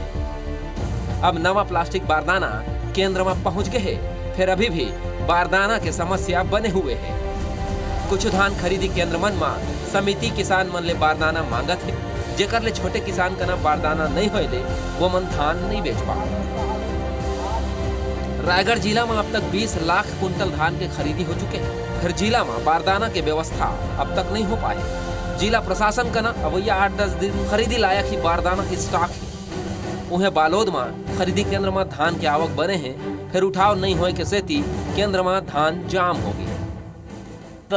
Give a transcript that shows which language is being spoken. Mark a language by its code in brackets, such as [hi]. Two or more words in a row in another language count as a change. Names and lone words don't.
[hne] अब नवा प्लास्टिक बारदाना केंद्र में पहुंच गए है, फिर अभी भी बारदाना के समस्या बने हुए है। कुछ धान खरीदी केंद्र मन में समिति किसान मन ले बारदाना मांगत है, जेकर ले छोटे किसान का ना बारदाना नहीं होए ले वो मन धान नहीं बेच पा। रायगढ़ जिला में अब तक 20 लाख कुंटल धान के खरीदी हो चुके हैं, फिर जिला में बारदाना की व्यवस्था अब तक नहीं हो पाई। जिला प्रशासन का ना अवैया 8-10 दिन खरीदी लायक ही बारदाना की स्टॉक है। उन्हें बालोद में खरीदी केंद्र में धान के आवक बने हैं, फिर उठाव नहीं होए के सेती केंद्र में धान जाम हो गई।